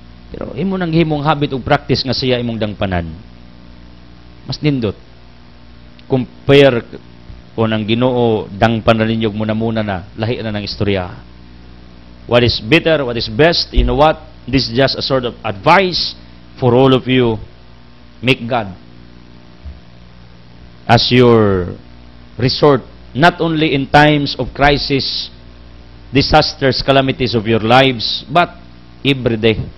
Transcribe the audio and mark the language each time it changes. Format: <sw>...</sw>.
<ceb>Pero imo nang himong habit ug practice nga siya imong dangpanan. Mas nindot. Compare kun ang Ginoo dangpanan ninyo muna na, lahi na ng istorya.</ceb> <en>What is better, what is best, you know what? This is just a sort of advice for all of you. Make God as your resort, not only in times of crisis, disasters, calamities of your lives, but every day.</en>